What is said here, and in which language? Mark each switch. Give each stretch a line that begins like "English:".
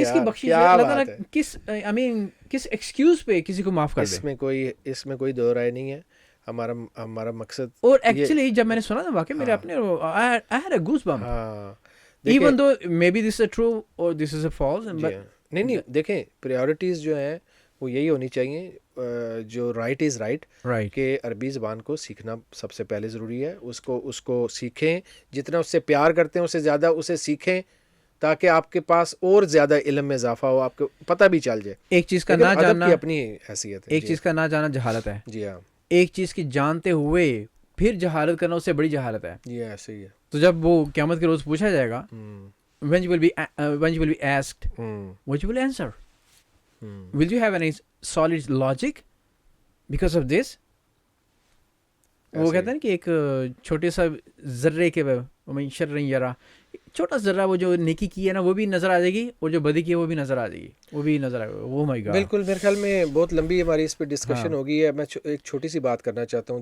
Urdu: کس کی بخشش ہے، اللہ تعالیٰ کس ایکسکیوز پہ کسی کو معاف کر دے. اس میں کوئی دو رائے نہیں ہے. ہمارا مقصد، اور ایکچولی جب میں نے سنا تھا واقعی میرے اپنے
English: I had a goosebump even though maybe this is a true or this is a false.
Urdu: نہیں دیکھیں پریورٹیز جو ہیں وہ یہی ہونی چاہیے، جو رائٹ از رائٹ، کہ عربی زبان کو سیکھنا سب سے پہلے ضروری ہے. اس کو سیکھیں، جتنا اس سے پیار کرتے ہیں اس سے زیادہ اسے سیکھیں، تاکہ آپ کے پاس اور زیادہ علم میں اضافہ ہو، آپ کو پتہ بھی چل جائے. ایک چیز کا نہ جاننا اپنی حیثیت ہے، ایک چیز کا نہ جانا جہالت ہے. جی ہاں، ایک چیز کی جانتے ہوئے پھر جہالت کرنا اس سے بڑی جہالت ہے. جی ہاں صحیح ہے. تو جب وہ قیامت کے روز پوچھا جائے گا
English: when you will be asked what you will answer, will you have any solid logic because of this.
Urdu: وہ کہتے ہیں کہ ایک چھوٹے سا ذرے کے شر یرا، چھوٹا ذرہ وہ جو نیکی کی ہے نا وہ بھی نظر آ جائے گی، اور جو بدی کی ہے وہ بھی نظر آ جائے گی، وہ بھی نظر آئے گا. وہ مائی گاڈ، بالکل. میرے خیال میں بہت لمبی ہماری اس پہ ڈسکشن ہو گئی ہے. میں ایک چھوٹی سی بات کرنا چاہتا ہوں.